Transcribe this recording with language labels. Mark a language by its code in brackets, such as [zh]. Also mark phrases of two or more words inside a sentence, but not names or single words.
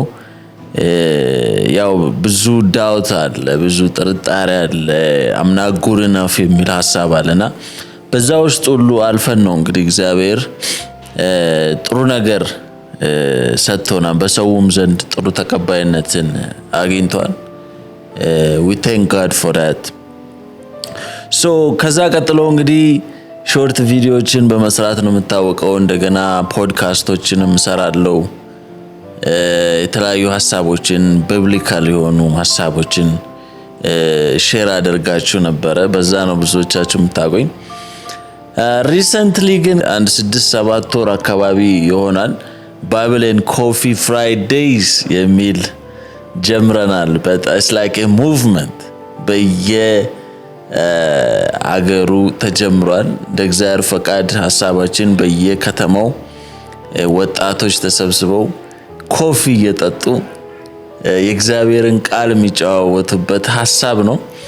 [am] ያው ብዙ ዳውት አለ፣ ብዙ ጥርጣሬ አለ፣ አምና [en] good enough [am] የሚል ሐሳብ አለና በዛ ውስጥ ሁሉ አልፈን ነው እንግዲህ እግዚአብሔር ጥሩ ነገር ሰጥቶናል። በሰውም ዘንድ ጥሩ ተቀባይነትን አግኝቷል። [en] we thank God for that. [am] so ከዛ ቀጥሎ እንግዲህ ሾርት ቪዲዮዎችን በመስራት ነው የምታወቀው። እንደገና ፖድካስቶችንም እሰራለሁ። የተለያዩ ሐሳቦችን ቢብሊካል የሆኑ ሐሳቦችን ሼር አደርጋችሁ ነበረ። በዛ ነው ብዙዎቻችሁ የምታውቁኝ። ሪሰንትሊ ግን አንድ 6-7 ወር አካባቢ ይሆናል ባይብል ኤንድ ኮፊ ፍራይዴይስ የሚል ጀምረናል። [en] but it's like a movement [am] አገሩ ተጀምሯል። እንደ እግዚአብሔር ፈቃድ ሐሳባችን በየከተማው ወጣቶች ተሰብስበው ኮፊ እየጠጡ የእግዚአብሔርን ቃል የሚጨዋወቱበት ሐሳብ ነው።